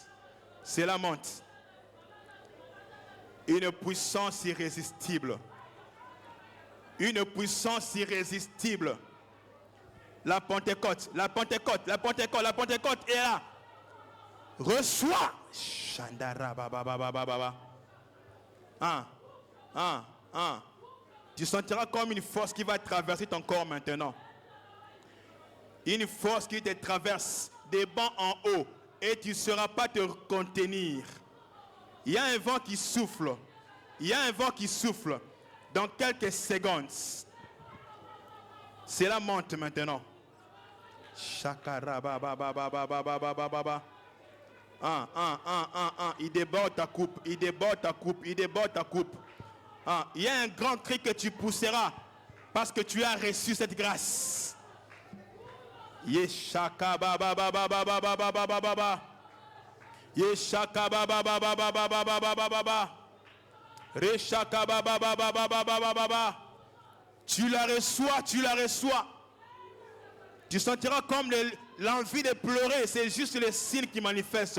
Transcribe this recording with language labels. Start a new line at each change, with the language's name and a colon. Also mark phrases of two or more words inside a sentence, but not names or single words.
French: C'est la monte. Une puissance irrésistible. Une puissance irrésistible. La Pentecôte, la Pentecôte, la Pentecôte, la Pentecôte est là. Reçois. Chandara baba baba baba. Tu sentiras comme une force qui va traverser ton corps maintenant. Une force qui te traverse des bancs en haut et tu ne sauras pas te contenir. Il y a un vent qui souffle. Il y a un vent qui souffle. Dans quelques secondes. C'est la monte maintenant. Shakara baba baba baba baba baba. Il déborde ta coupe. Il déborde ta coupe. Il déborde ta coupe. Il y a un grand cri que tu pousseras parce que tu as reçu cette grâce. Yeshaka baba baba baba baba baba baba. Yeshaka baba baba baba baba baba baba. Reshaka baba baba baba baba baba. Tu la reçois, tu la reçois. Tu sentiras comme l'envie de pleurer, c'est juste le signe qui manifeste.